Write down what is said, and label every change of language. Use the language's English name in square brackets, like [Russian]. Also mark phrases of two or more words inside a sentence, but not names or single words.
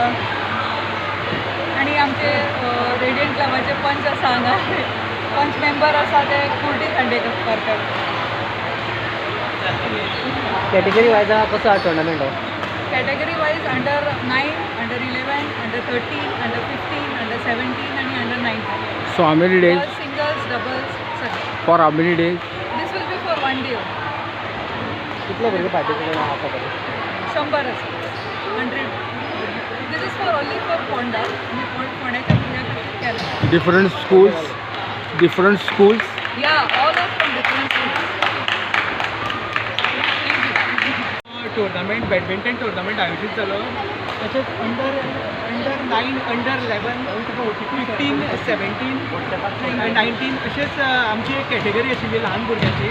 [Konkani] आणि आमचे रेडियंट क्लबाचे पंच आसा हांगा, पंच मेंबर आसा ते कुर्टी खांडेकर करतात. [English] category wise [Konkani] कसो हा टुर्नामेंट हो? [English] Category wise under 9, under 11, under 13, under 15, under 17 आणि under 19. So how many days? Singles, doubles सगळे. For how many days? This will be for 1 day. [Konkani] कितले भुरगे पार्टिसिपेट आसा तातूंत? 100 आसा. 100. [English] This is for only for Ponda. [Konkani] आमी फोंड्याच्या भुरग्यां खातीर केला. [English] Different schools? Different schools? Ya all are from different schools. tournament badminton tournament [Konkani] आयोजीत जालो. तशेंच [English] under 9, under 11, [Konkani] 15, 17, 19 अशेंच आमची एक कॅटेगरी आशिल्ली ल्हान भुरग्यांची.